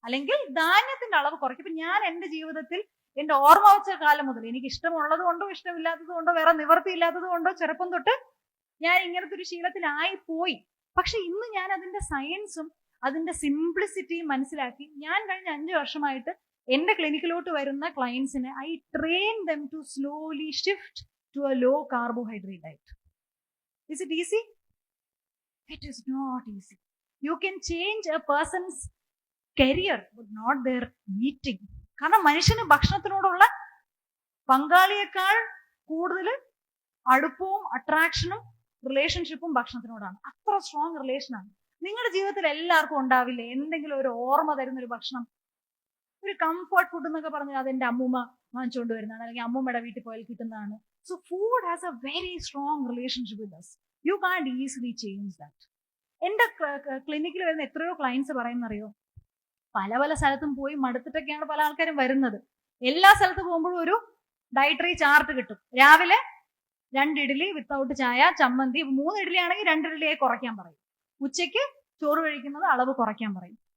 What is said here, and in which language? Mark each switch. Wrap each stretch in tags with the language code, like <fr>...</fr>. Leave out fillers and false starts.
<ml>അല്ലെങ്കിൽ ധാന്യത്തിന്റെ അളവ് കുറയ്ക്കും. ഇപ്പൊ ഞാൻ എന്റെ ജീവിതത്തിൽ എന്റെ ഓർമ്മ വെച്ച കാലം മുതൽ എനിക്ക് ഇഷ്ടമുള്ളത് കൊണ്ടോ ഇഷ്ടമില്ലാത്തത് കൊണ്ടോ വേറെ നിവർത്തി ഇല്ലാത്തത് കൊണ്ടോ ചെറുപ്പം തൊട്ട് ഞാൻ ഇങ്ങനത്തെ ഒരു ശീലത്തിലായി പോയി. പക്ഷെ ഇന്ന് ഞാൻ അതിന്റെ സയൻസും അതിന്റെ സിംപ്ലിസിറ്റിയും മനസ്സിലാക്കി ഞാൻ കഴിഞ്ഞ 5 വർഷമായിട്ട് എന്റെ ക്ലിനിക്കിലോട്ട് വരുന്ന ക്ലയൻസിനെ</ml> <en>I train them to slowly shift to a low carbohydrate diet. Is it easy? It is not easy. You can change a person's career but not their eating.</en> <ml>കാരണം മനുഷ്യന് ഭക്ഷണത്തിനോടുള്ള പങ്കാളിയേക്കാൾ കൂടുതൽ അടുപ്പവും അട്രാക്ഷനും റിലേഷൻഷിപ്പും ഭക്ഷണത്തിനോടാണ്. അത്ര സ്ട്രോങ് റിലേഷനാണ്. നിങ്ങളുടെ ജീവിതത്തിൽ എല്ലാവർക്കും ഉണ്ടാവില്ലേ എന്തെങ്കിലും ഒരു ഓർമ്മ തരുന്ന ഒരു ഭക്ഷണം? ഒരു കംഫർട്ട് ഫുഡ് എന്നൊക്കെ പറഞ്ഞാൽ അതെന്റെ അമ്മൂമ്മ വാങ്ങിച്ചുകൊണ്ട് വരുന്നതാണ്, അല്ലെങ്കിൽ അമ്മൂമ്മയുടെ വീട്ടിൽ പോയാൽ കിട്ടുന്നതാണ്.</ml> <en>So food has a very strong relationship with us. You can't easily change that.</en> <ml>എന്റെ ക്ലിനിക്കിൽ വരുന്ന എത്രയോ ക്ലയൻസ് പറയുന്നറിയോ, പല സ്ഥലത്തും പോയി മടുത്തിട്ടൊക്കെയാണ് പല ആൾക്കാരും വരുന്നത്. എല്ലാ സ്ഥലത്ത് പോകുമ്പോഴും ഒരു ഡയറ്ററി ചാർട്ട് കിട്ടും. രാവിലെ 2 ഇഡ്ഡലി വിത്തൗട്ട് ചായ, ചമ്മന്തി. 3 ഇഡ്ഡലി ആണെങ്കിൽ 2 ഇഡ്ഡലിയായി കുറയ്ക്കാൻ പറയും. ഉച്ചയ്ക്ക് ചോറ് കഴിക്കുന്നത് അളവ് കുറയ്ക്കാൻ പറയും.</ml>